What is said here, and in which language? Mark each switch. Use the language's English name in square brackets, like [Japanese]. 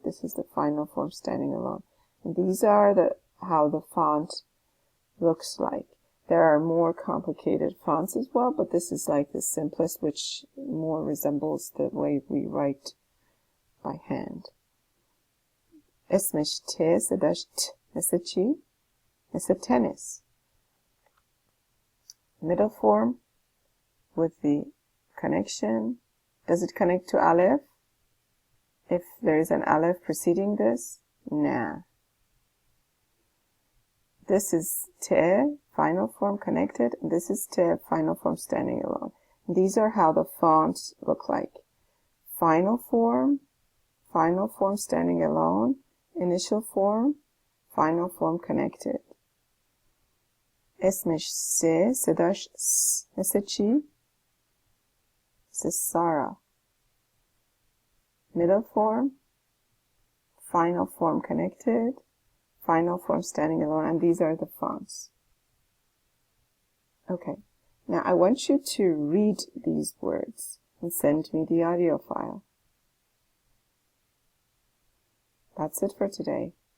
[English] This is the final form standing alone. And these are how the font looks like. There are more complicated fonts as well, but this is like the simplest, which more resembles the way we write by hand. [Persian] اسمش ت، صداش ت، مثل چی؟ مثل tennis. [English] Middle form with the connection. Does it connect to aleph? If there is an aleph preceding this? Nah. This is te, final form connected, and this is te, final form standing alone. These are how the fonts look like. Final form standing alone, initial form, final form connected. [Persian] اسمش س، صداش س، مثل چی؟ مثل Sarah. [English] Middle form, final form connected, final form standing alone, and these are the fonts. Okay, now I want you to read these words and send me the audio file. That's it for today.